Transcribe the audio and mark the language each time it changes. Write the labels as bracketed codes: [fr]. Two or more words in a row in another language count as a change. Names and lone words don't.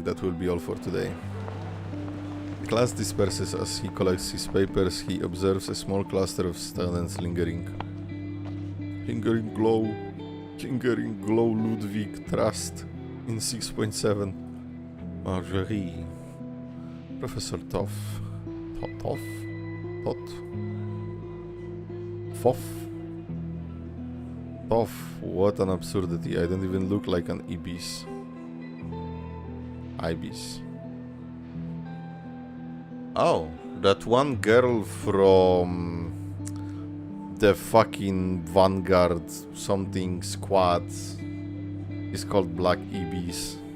[en] That will be all for today. The class disperses as he collects his papers. He observes a small cluster of students lingering. Lingering glow, Ludwig, Trust, in 6.7. Marjorie. Professor Toff. Toff? Foff? Toff, what an absurdity. I don't even look like an Ibis. Oh, that one girl from the fucking Vanguard something squad is called Black Ibis.